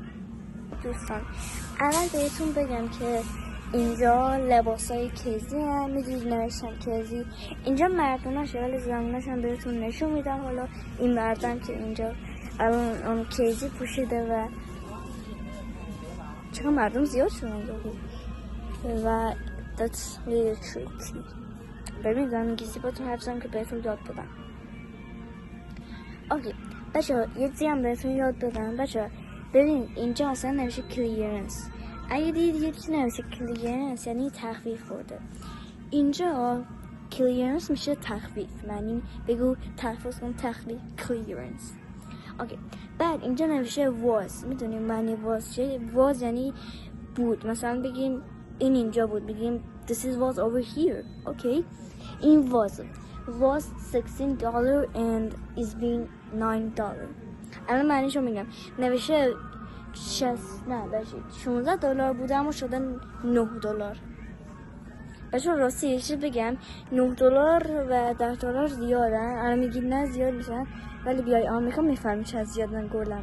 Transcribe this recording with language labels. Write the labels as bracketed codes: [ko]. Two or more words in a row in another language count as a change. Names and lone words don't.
[fa] دوستان اول بهتون بگم که اینجا لباسای کیزی هم میدونید نوشتن کیزی. اینجا مردوناشه ولی زنوناش هم بهتون نشون میدم. حالا این مردم که اینجا الان اون کیزی پوشیده و چقدر مردم زیاد شدن و [en] that's really tricky. [fa] ببینید دارم انگلیسی باتون حرف زدم که بهتون یاد بدم. اوکی بچه یه چیزی هم بهتون یاد بدم. بچه ببین اینجا اصلا نمیشه کلیرنس. اگه دید یه چیزی نمیشه کلیرنس یعنی تخفیف خورده. اینجا کلیرنس میشه تخفیف. معنی بگو تخفیف کن تخفیف کلیرنس. اوکی بعد اینجا نمیشه واز. میدونیم معنی واز چیه؟ واز یعنی بود. مثلا بگیم این اینجا بود، بگیم [en] this is was over here. [fa] اوکی این [en] was $16 and is being $9. [fa] الان معنیشو میگم. نوشته $16 بوده اما شده $9. بچه راستی یه چیز بگم، $9 و $10 زیادن. الان میگید نه زیاد میشن، ولی بیای آمریکا میفهمی چه زیادن گلم.